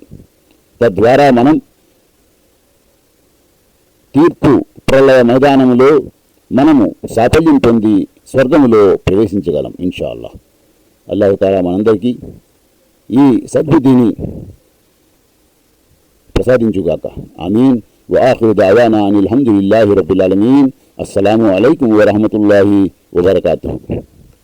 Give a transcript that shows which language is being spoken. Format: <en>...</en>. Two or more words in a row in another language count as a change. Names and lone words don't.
<te>తద్వారా మనం తీర్పు ప్రళయ మైదానంలో మనము సాఫల్యం పొంది స్వర్గములో ప్రవేశించగలం ఇన్షాఅల్లాహ్.</te> <ar>الله تعالى</ar> <te>మనందరికీ ఈ సద్బుద్ధిని ప్రసాదించుగాక. ఆమీన్.</te> <ar>وآخر دعوانا أن الحمد لله رب العالمين. السلام عليكم ورحمة الله وبركاته.</ar>